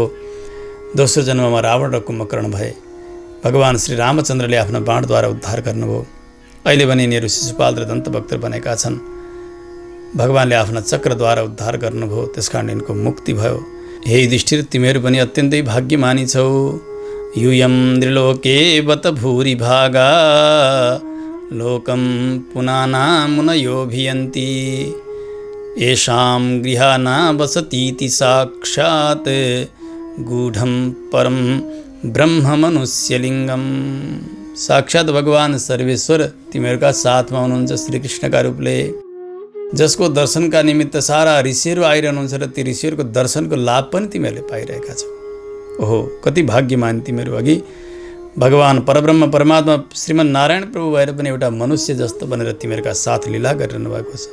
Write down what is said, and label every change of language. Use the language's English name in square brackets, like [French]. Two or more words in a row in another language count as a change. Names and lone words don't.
[Nepali] दोस्रो जन्ममा रावण र कुम्भकर्ण भए। भगवान श्री रामचन्द्रले आफ्ना बाणद्वारा उद्धार गर्नुभयो। अहिले भने यिनीहरू शिशुपाल र दन्तभक्त बनेका छन्। भगवान्ले आफ्ना चक्रद्वारा उद्धार गर्नुभयो, त्यसकारण यिनको मुक्ति भयो। हे युधिष्ठिर, तिमीहरू पनि अत्यन्तै भाग्यमानी छौ। [Sanskrit] यूयं त्रिलोके बत भूरि भागा लोकं पुनाना मुनयोभियन्ति। येषां गृहाना वसतीति साक्षात् गूढं परम ब्रह्म मनुष्यलिङ्गम। [Nepali] साक्षात भगवान सर्वेश्वर तिमीहरूका साथमा हुनुहुन्छ श्रीकृष्णका रूपले, जसको दर्शनका निमित्त सारा ऋषिहरू आइरहनुहुन्छ र ती ऋषिहरूको दर्शनको लाभ पनि तिमीहरूले पाइरहेका छौ। ओहो, कति भाग्यमान तिमीहरू। अघि भगवान परब्रह्म परमात्मा श्रीमन् नारायण प्रभु भएर पनि एउटा मनुष्य जस्तो बनेर तिमीहरूका साथ लीला गरिरहनु भएको छ।